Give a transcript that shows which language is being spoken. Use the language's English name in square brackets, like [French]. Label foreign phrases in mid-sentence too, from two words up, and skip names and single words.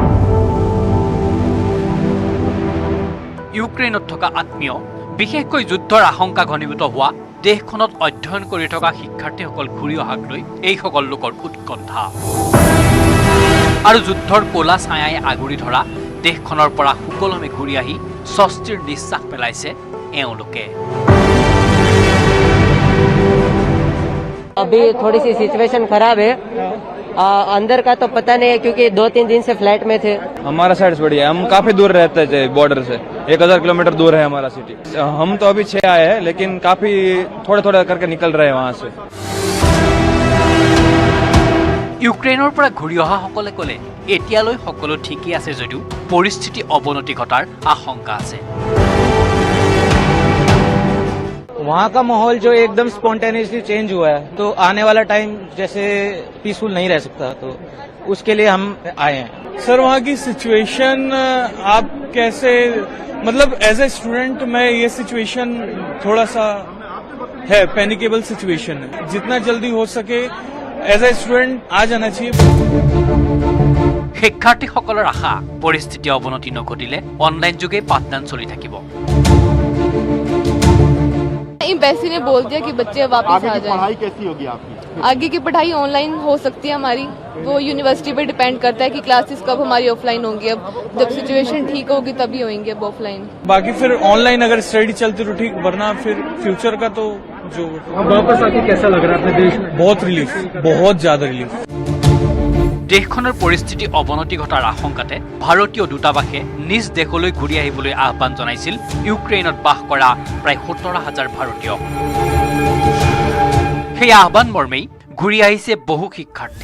[Assamese] ইউক্ৰেইনত থকা আত্মীয়, বিশেষকৈ যুদ্ধৰ আশংকা ঘনীভূত হোৱা দেশখনত অধ্যয়ন কৰি থকা শিক্ষাৰ্থীসকল ঘূৰি অহাক লৈ এইসকল লোকৰ উৎকণ্ঠা। আৰু যুদ্ধৰ ক'লা ছায়াই আগুৰি ধৰা দেশখনৰ পৰা সুকলমে ঘূৰি আহি স্বস্তিৰ নিশ্বাস পেলাইছে এওঁলোকে। [Hindi] अभी थोड़ी सी सिचुएशन खराब है, अंदर का तो पता नहीं है क्योंकि 2-3 दिन से फ्लाइट में थे। हमारा साइड बढ़िया, हम काफी दूर रहते थे बॉर्डर से, 1000 किलोमीटर दूर है हमारा सिटी। हम तो अभी 6 आए हैं, लेकिन काफी थोड़ा करके निकल रहे हैं वहाँ से। [Assamese] ইউক্ৰেইনৰ পৰা ঘূৰি অহা সকলে ক'লে এতিয়ালৈ সকলো ঠিকেই আছে যদিও পৰিস্থিতি অৱনতি ঘটাৰ আশংকা আছে। [Hindi] वहाँ का माहौल जो एकदम [English] spontaneously change [Hindi] हुआ है, तो आने वाला टाइम जैसे पीसफुल नहीं रह सकता, तो उसके लिए हम आए हैं। सर, वहाँ की सिचुएशन आप कैसे, मतलब [English] as a student [Hindi] मैं ये सिचुएशन थोड़ा सा है, [English] panicable situation [Hindi] है। जितना जल्दी हो सके [English] as a student [Hindi] आ जाना चाहिए। [Assamese] শিক্ষাৰ্থীসকলৰ আশা, পৰিস্থিতি অৱনতি নঘটিলে অনলাইন যোগে পাঠদান চলি থাকিব। [Hindi] एम्बेसी ने बोल दिया कि बच्चे वापस आ जाएं। पढ़ाई कैसी होगी आपकी? आगे की पढ़ाई ऑनलाइन हो सकती है हमारी, वो यूनिवर्सिटी पे डिपेंड करता है कि क्लासेस कब हमारी ऑफलाइन होंगी। अब जब सिचुएशन ठीक होगी तभी होंगी अब ऑफलाइन। बाकी फिर ऑनलाइन अगर स्टडी चलती तो ठीक, वरना फिर फ्यूचर का तो जो वापस आके कैसा लग रहा है अपने देश में? बहुत रिलीफ, बहुत ज्यादा रिलीफ। [Assamese] দেশখনৰ পৰিস্থিতি অৱনতি ঘটাৰ আশংকাতে ভাৰতীয় দূতাবাসে নিজ দেশলৈ ঘূৰি আহিবলৈ আহ্বান জনাইছিল ইউক্ৰেইনত বাস কৰা প্ৰায় 17,000 ভাৰতীয়ক। সেই আহ্বান মৰ্মেই ঘূৰি আহিছে বহু শিক্ষাৰ্থী।